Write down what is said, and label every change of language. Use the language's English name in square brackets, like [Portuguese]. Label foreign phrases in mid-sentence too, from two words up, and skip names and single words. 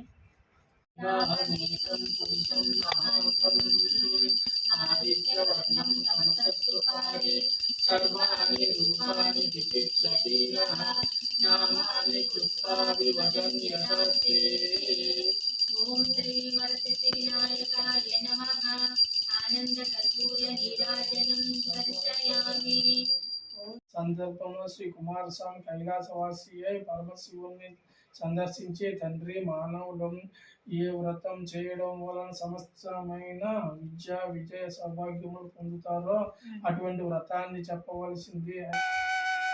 [Sanskrit] आदित्यवर्णं तमसस्तु पारे सर्वाणि रूपाणि विचित्य धीरः नामानि कृत्वाभिवदन् यदास्ते। ओम श्री वरसिद्धिविनायकाय नमः। आनन्दकर्पूरनीराजनं दर्शयामि। [Telugu] సందర్భంలో శ్రీ కుమారస్వామి కైలాసవాసి అయి పరమశివుని సందర్శించే తండ్రి మానవులు ఏ వ్రతం చేయడం వలన సమస్తమైన విద్య విజయ సౌభాగ్యములు పొందుతారో అటువంటి వ్రతాన్ని చెప్పవలసింది.